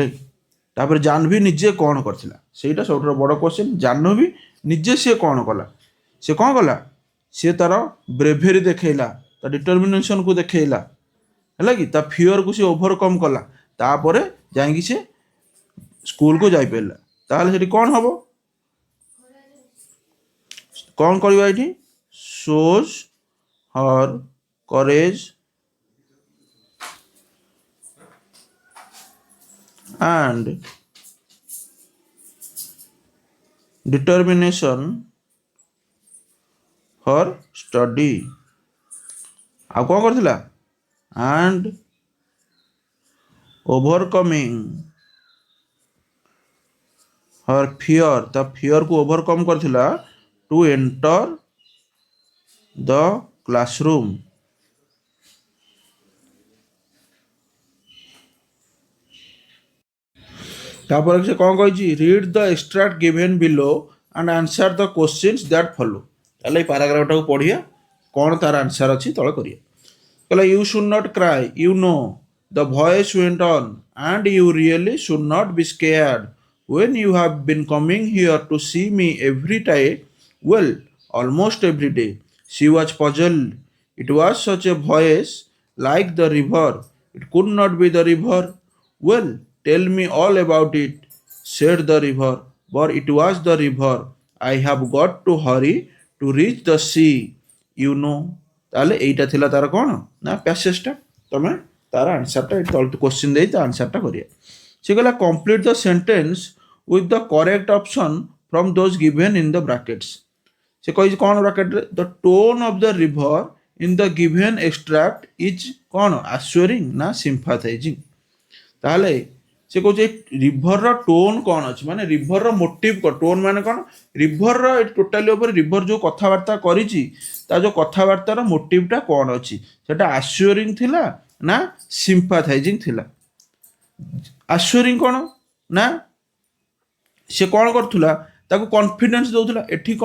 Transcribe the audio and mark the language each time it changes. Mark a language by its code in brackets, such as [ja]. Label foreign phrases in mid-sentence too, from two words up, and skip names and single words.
[or] ତାପରେ ଜାହ୍ନବୀ ନିଜେ କ'ଣ କରିଥିଲା ସେଇଟା ସବୁଠାରୁ ବଡ଼ କ୍ୱେଶ୍ଚନ୍ ଜାହ୍ନବୀ ନିଜେ ସିଏ କ'ଣ କଲା ସିଏ ତାର ବ୍ରେଭେରୀ ଦେଖେଇଲା ତା ଡିଟରମିନେସନ୍କୁ ଦେଖେଇଲା ହେଲା କି ତା ଫିଅରକୁ ସିଏ ଓଭରକମ୍ କଲା ତାପରେ ଯାଇକି ସେ ସ୍କୁଲକୁ ଯାଇପାରିଲା। ତାହେଲେ ସେଠି କ'ଣ ହବ କ'ଣ କରିବା ଏଠି [en] shows her courage and determination for study [or] ଆଉ କ'ଣ କରିଥିଲା [en] and overcoming her fear [or] ତା ଫିଅରକୁ ଓଭରକମ୍ କରିଥିଲା [en] to enter the classroom [or] ତାପରେ ସେ କ'ଣ କହିଛି [en] read the extract given below and answer the questions that follow. [or] ତାହେଲେ ଏଇ ପାରାଗ୍ରାଫଟାକୁ ପଢ଼ିବା କ'ଣ ତାର ଆନ୍ସର ଅଛି ତଳେ କରିବା କହିଲା [en] you should not cry you know the voice went on and you really should not be scared when you have been coming here to see me every day well almost every day she was puzzled it was such a voice like the river it could not be the river well tell me all about it said the river but it was the river I have got to hurry to reach the sea you know [or] ତାହେଲେ ଏଇଟା ଥିଲା ତାର କ'ଣ ନା ପ୍ୟାସେଜଟା ତମେ ତାର ଆନ୍ସରଟା ଏଠି ତଳେ କ୍ୱେଶ୍ଚିନ୍ ଦେଇ ତା ଆନ୍ସରଟା କରିବା ସେ କହିଲା [en] complete the sentence with the correct option from those given in the brackets [or] ସେ କହିଛି କ'ଣ ବ୍ରାକେଟରେ [en] the tone of the river in the given extract is [or] କ'ଣ assuring ନା sympathizing ତାହେଲେ ସେ କହୁଛି ରିଭରର ଟୋନ୍ କ'ଣ ଅଛି ମାନେ ରିଭରର ମୋଟିଭ୍ କ'ଣ ଟୋନ୍ ମାନେ କ'ଣ ରିଭରର ଏଠି ଟୋଟାଲି ଉପରେ ରିଭର ଯେଉଁ କଥାବାର୍ତ୍ତା କରିଛି ତା ଯେଉଁ କଥାବାର୍ତ୍ତାର ମୋଟିଭ୍ଟା କ'ଣ ଅଛି ସେଟା ଆସ୍ୟୁରିଂ ଥିଲା ନା ସିମ୍ପାଥାଇଜିଂ ଥିଲା ଆସ୍ୟୁରିଂ କ'ଣ ନା ସେ କ'ଣ କରୁଥିଲା ତାକୁ କନଫିଡେନ୍ସ ଦେଉଥିଲା ଏଠି କ'ଣ